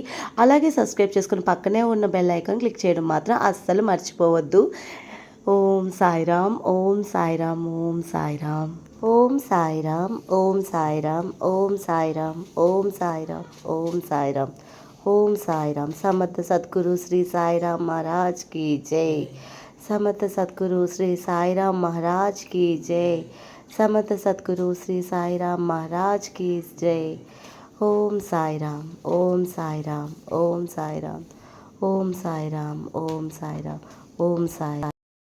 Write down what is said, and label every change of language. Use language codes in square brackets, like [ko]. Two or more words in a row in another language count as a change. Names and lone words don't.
[te] అలాగే సబ్స్క్రైబ్ చేసుకుని పక్కనే ఉన్న [en] bell icon click [te] చేయడం మాత్రం అస్సలు మర్చిపోవద్దు. ఓం సాయిరామ్, ఓం సాయిరామ్, ఓం సాయిరామ్, ఓం సాయిరామ్, ఓం సాయిరామ్, ఓం సాయిరామ్, ఓం సాయిరామ్, ఓం సాయిరామ్, ఓం సాయిరామ్. [hi] समर्थ सद्गुरु श्री साईराम महाराज की जय. समर्थ सद्गुरु श्री साईराम महाराज की जय. समर्थ सद्गुरु श्री साईराम महाराज की जय. ओम साईराम, ओम साईराम, ओम साईराम, ओम साईराम, ओम साईराम, ओम साईराम.